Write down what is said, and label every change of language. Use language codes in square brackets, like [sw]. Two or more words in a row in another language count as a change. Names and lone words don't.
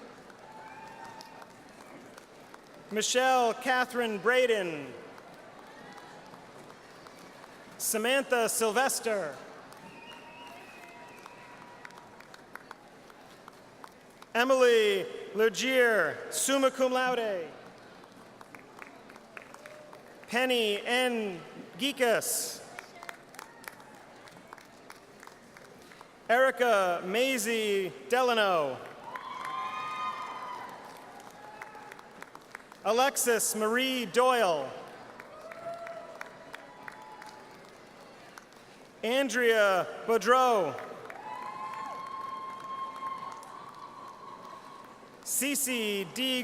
[en] Michelle Catherine Braden. Samantha Sylvester. Emily Legier, [la] summa cum laude. [en] Penny N. Geekus. Erica Maisie Delano. Alexis Marie Doyle. Andrea Boudreau. Cece D.